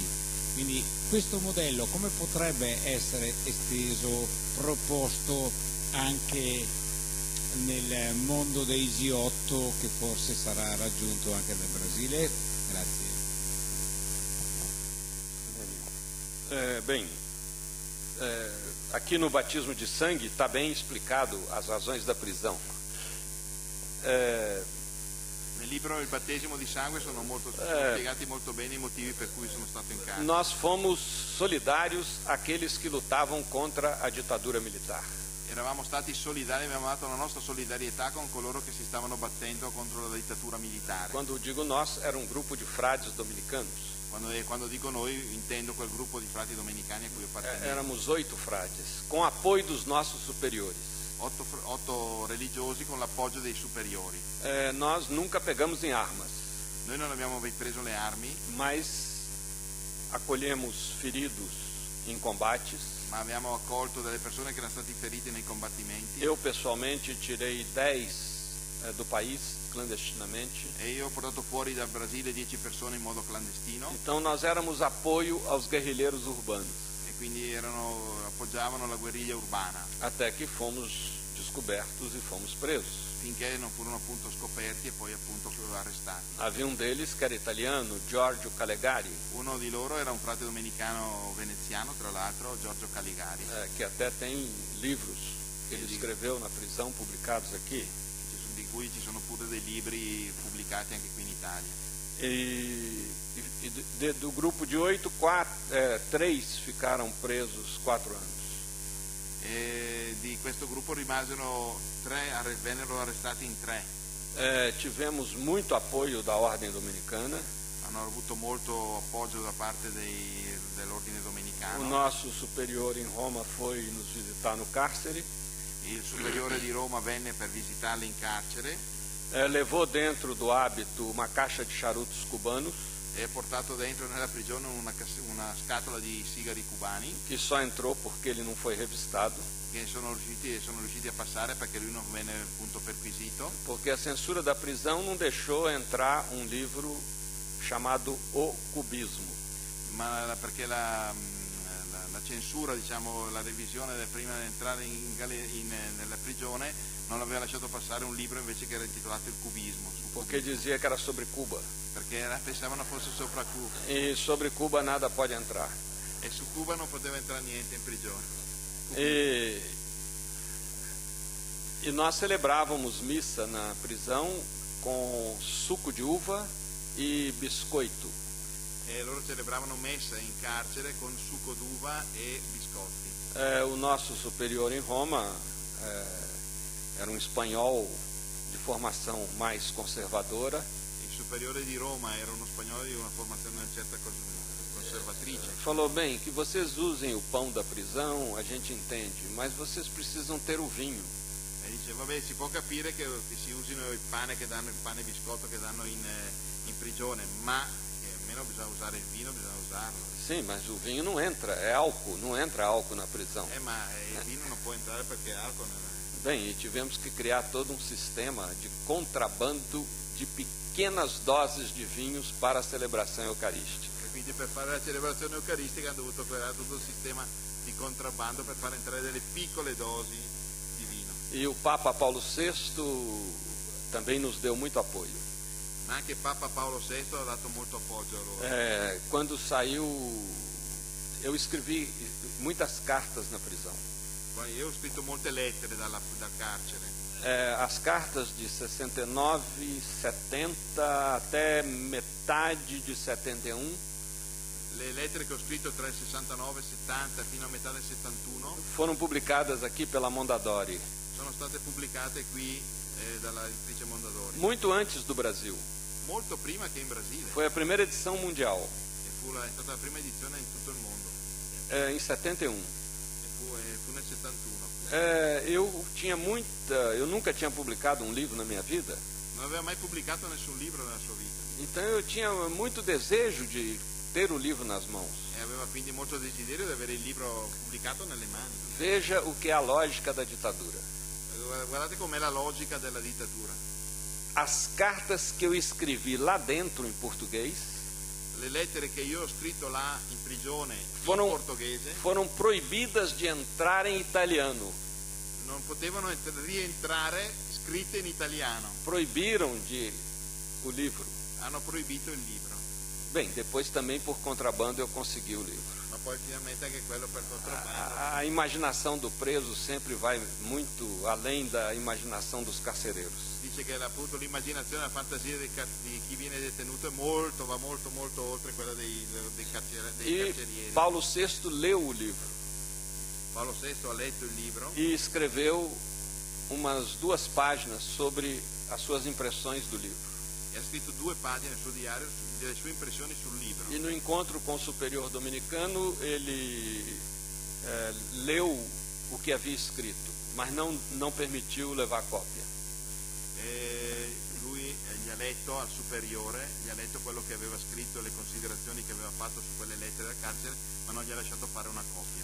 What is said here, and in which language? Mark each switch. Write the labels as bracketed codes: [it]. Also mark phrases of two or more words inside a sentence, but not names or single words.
[it] Quindi questo modello come potrebbe essere esteso, proposto anche nel mondo dei G8 che forse sarà raggiunto anche nel Brasile? Grazie. [pt] Bem, aqui no batismo de sangue está bem explicado as razões da prisão. [it] Nel libro Il battesimo di sangue sono spiegati molto bene i motivi per cui sono stato in carcere. [pt] Nós fomos solidários àqueles que lutavam contra a ditadura militar. [it] Eravamo stati solidari, abbiamo dato la nostra solidarietà con coloro che si stavano battendo contro la dittatura militare. [pt] Quando digo nós, era um grupo de frades dominicanos. [it] Quando dico noi intendo quel gruppo di frati domenicani a cui appartenevo. [pt] Éramos 8 frades, com apoio dos nossos superiores. [it] 8 religiosi con l'appoggio dei superiori. [pt] Nós nunca pegamos em armas. [it] Noi non abbiamo preso le armi, [pt] mas acolhemos feridos em combates. [it] Ma abbiamo accolto delle persone che erano stati feriti nei combattimenti. [pt] Eu pessoalmente tirei 10 do país clandestinamente. [it] E io ho portato fuori dal Brasile 10 persone in modo clandestino. [pt] Então nós éramos apoio aos guerrilheiros urbanos. [it] E quindi appoggiavano la guerriglia urbana. [pt] Até que fomos descobertos e fomos presos. [it] Finché non furono appunto scoperti e poi appunto arrestati. [pt] Havia um deles que era italiano, Giorgio Calegari. [it] Uno di loro era un frate domenicano veneziano, tra l'altro, Giorgio Calegari. [pt] Que até tem livros que ele escreveu na prisão, publicados aqui. [it] Di cui ci sono pure dei libri pubblicati anche qui in Italia. [pt] Do grupo de 8, 3 ficaram presos 4 anos. [it] E di questo gruppo rimasero 3, vennero arrestati in 3. [pt] Tivemos muito apoio da Ordem Dominicana. [it] Hanno avuto molto appoggio da parte dell'Ordine Domenicano. [pt] O nosso superior em Roma foi nos visitar no cárcere. [it] Il superiore di Roma venne per visitarli in carcere. [pt] Levou dentro do hábito uma caixa de charutos cubanos. [it] E ha portato dentro nella prigione una scatola di sigari cubani. [pt] Que só entrou porque ele não foi revistado. [it] Che sono riusciti a passare perché lui non venne appunto perquisito. [pt] Porque a censura da prisão não deixou entrar um livro chamado O Cubismo. [it] Ma perché la censura, diciamo, la revisione prima di entrare nella prigione non aveva lasciato passare un libro invece che era intitolato Il Cubismo. [pt] Porque dizia que era sobre Cuba. [it] Perché pensavano fosse sopra Cuba. [pt] E sobre Cuba nada pode entrar. [it] E su Cuba non poteva entrare niente in prigione. [pt] E nós celebrávamos missa na prisão com suco de uva e biscoito. [it] E loro celebravano messa in carcere con succo d'uva e biscotti. [pt] O nosso superior em Roma era um espanhol de formação mais conservadora. [it] Il superiore di Roma era uno spagnolo di una formazione una certa conservatrice. [pt] Falou, bem, que vocês usem o pão da prisão, a gente entende, mas vocês precisam ter o vinho. [it] E dice, vabbè, si può capire che si usino il pane e biscotto che danno in prigione, ma almeno bisogna usare il vino, bisogna usarlo. [pt] Sim, mas o vinho não entra, é álcool, não entra álcool na prisão. [it] Ma il vino non può entrare perché è alcol. [pt] Bem, e tivemos que criar todo um sistema de contrabando de pequenas doses de vinhos para a celebração eucarística. [it] E quindi per fare la celebrazione eucaristica hanno dovuto creare tutto un sistema di contrabbando per far entrare delle piccole dosi di vino. [pt] E o Papa Paulo VI também nos deu muito apoio. [it] Ma anche Papa Paolo VI ha dato molto appoggio a loro. [pt] Quando saiu, eu escrevi muitas cartas na prisão. [it] Io ho scritto molte lettere dal carcere. [pt] As cartas de 69, 70 até metade de 71 [it] Le lettere che ho scritto tra il 69 e il 70 fino a metà del 71 [pt] foram publicadas aqui pela Mondadori, [it] sono state pubblicate qui dalla editrice Mondadori, [pt] muito antes do Brasil. [it] molto prima che in Brasile. [pt] Foi a primeira edição mundial, [it] È stata la prima edizione in tutto il mondo. [pt] em 71. [it] Fu nel 71. [pt] Eu nunca tinha publicado um livro na minha vida, [it] Non aveva mai pubblicato nessun libro nella sua vita [pt] então eu tinha muito desejo de ter o livro nas mãos. [it] e aveva quindi molto desiderio di avere il libro pubblicato nelle mani. [pt] Veja o que é a lógica da ditadura. [it] Guardate com'è la logica della dittatura. [pt] As cartas que eu escrevi lá dentro em português [it] Le lettere che io ho scritto là in prigione [pt] foram, [it] in portoghese [pt] foram proibidas de entrar em italiano. [it] non potevano rientrare scritte in italiano. [pt] Proibiram o livro. [it] Hanno proibito il libro. [pt] Bem, depois também por contrabando eu consegui o livro. [it] Ma poi finalmente anche quello per contrabbando. [pt] A imaginação do preso sempre vai muito além da imaginação dos carcereiros. [it] Dice che appunto l'immaginazione, la fantasia di chi viene detenuto va molto oltre quella dei carcerieri. [pt] Paulo VI leu o livro [it] Paolo VI ha letto il libro [pt] e escreveu umas 2 páginas sobre as suas impressões do livro. [it] e ha scritto 2 pagine sul diario delle sue impressioni sul libro. [pt] E no encontro com o superior dominicano, ele leu o que havia escrito, mas não permitiu levar cópia. [it] Lui gli ha letto al superiore, gli ha letto quello che aveva scritto, le considerazioni che aveva fatto su quelle lettere al carcere, ma non gli ha lasciato fare una copia.